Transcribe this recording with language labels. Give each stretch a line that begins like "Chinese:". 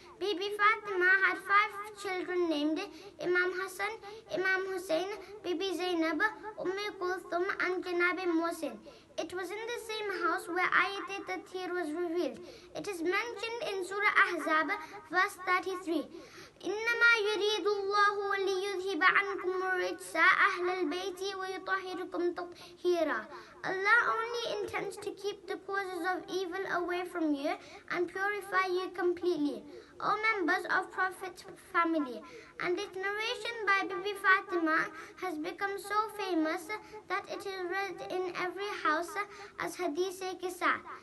English: Bibi Fatimah had 5 children named Imam Hassan, Imam Husayn, Bibi Zainab, Kulthum and Janab Mohsin. It was in the same house where Ayat Tathir was revealed. It is mentioned in Surah Ahzab, verse 33.
Arabic: إنما يريد الله ليذهب عنكم الرجس أهل البيت ويطهركم تطهيرا.
English: Allah only intends to keep the causes of evil away from you and purify you completely, O members of Prophet's family. And its narration by Bibi Fatimah has become so famous that it is read in every house as Hadith-e-Qissa.